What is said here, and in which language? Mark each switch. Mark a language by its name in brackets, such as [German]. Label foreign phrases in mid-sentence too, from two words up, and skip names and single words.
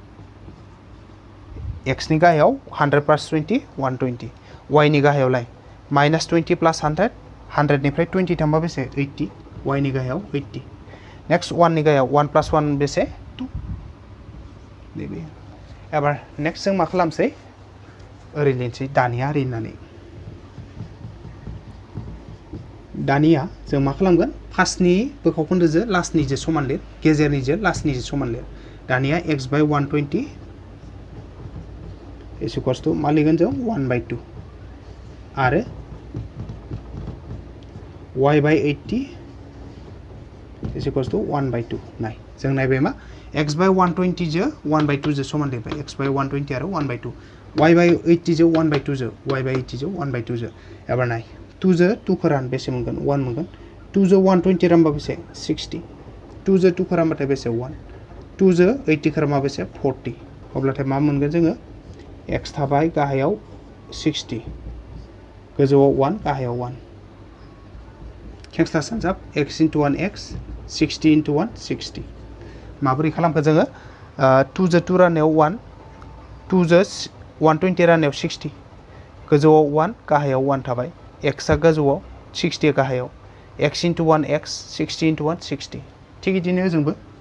[Bodo] x नि गाहायाव 100 प्लास 20 120 y नि गाहायावलाय माइनास 20 प्लास 100 100 निफ्राय 20 थांबा बेसे 80 y नि गाहायाव 80 नेक्स्ट 1 नि गाहायाव 1 प्लास 1 बेसे 2 नैबे एबार नेक्स्ट जों मा खालामसै ओरै लिरसै दानिया ओरै होननानै दानिया जों मा खालामगोन फार्स्टनि बोखाव खोन्दोजों लास्टनिजों समान लिर गेजेरनिजों लास्टनिजों समान लिर दानिया x बाय 120 [English] is equals to [Bodo] मा लिरगोन जों 1/2 आरो y बाय 80 [English] is equals to [Bodo] 1/2 नाय जों नायबाय मा x बाय 120 जो 1/2 जो समान लिरबाय x बाय 120 आरो 1/2 y बाय 80 जो 1/2 जो y बाय 80 जो 1/2 जो एबार नाय 2 जो 2 खौ रान बेसे मोनगोन 1 मोनगोन 2 जो 120 रानबा बेसे 60 2 जो 2 खौ रानबाथाय बेसे 1 2 जो 80 खौ रानबा बेसे 40 अब्लाथाय मा मोनगोन जोङो x थाबाय गाहायाव 60 गोजौआव 1 गाहायाव 1 खेंस्ला सानजाब x into 1 x 60 into 1 60 माबोरै खालामखो जोङो 2 जो 2 राननायाव 1 2 जो 120 राननायाव 60 गोजौआव 1 गाहायाव 1 थाबाय x आ गोजौआव 60 गाहायाव x into 1 x 60 into 1 60 थिग बिदिनो जोंबो